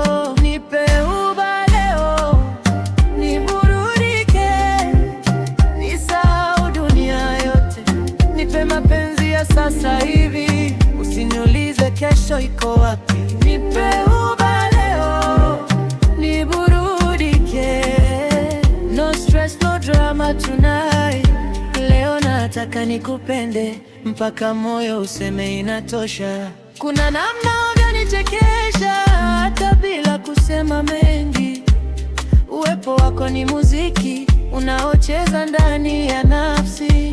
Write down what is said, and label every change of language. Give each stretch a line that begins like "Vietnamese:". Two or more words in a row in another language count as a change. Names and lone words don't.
Swahili: Nipe uba leo, niburudike, nisahau dunia yote. Nipe mapenzi ya sasa hivi, usiniulize kesho iko wapi. Nipe uba leo, niburudike,
English: no stress, no drama tonight.
Swahili: Leo nataka nikupende mpaka moyo useme inatosha. Kuna namna unaonichekesha hata bila kusema mengi. Uwepo wako ni muziki unaocheza ndani ya nafsi.